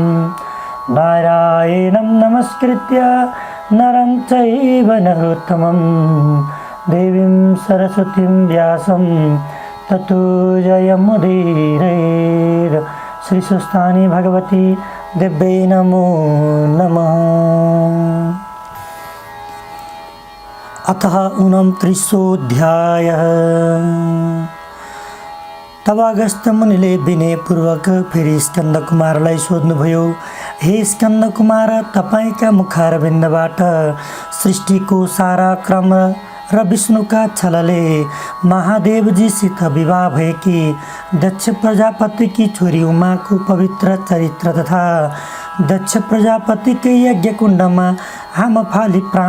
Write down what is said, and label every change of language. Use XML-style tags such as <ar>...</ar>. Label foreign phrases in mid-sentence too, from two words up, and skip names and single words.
<sa>नारायणं नमस्कृत्य नरं चैव नरोत्तमं देवीं सरस्वतीं व्यासं ततो जयमुदीरयेत्। श्रीसुस्तानि भगवती दिव्यै नमो नमः।</sa> <ne>अतः 29 तब अगस्त मुनिले विनयपूर्वक फेरि स्कन्द कुमारलाई सोध्नुभयो, हे स्कन्द कुमार, तपाईका मुखारविन्दबाट सृष्टिको सारा क्रम र विष्णुका छलले महादेवजीसित विवाह भएकी दक्ष प्रजापतिकी छोरी उमाको पवित्र चरित्र तथा दक्ष प्रजापतिकै यज्ञकुण्डमा हामफाली प्राण</ne>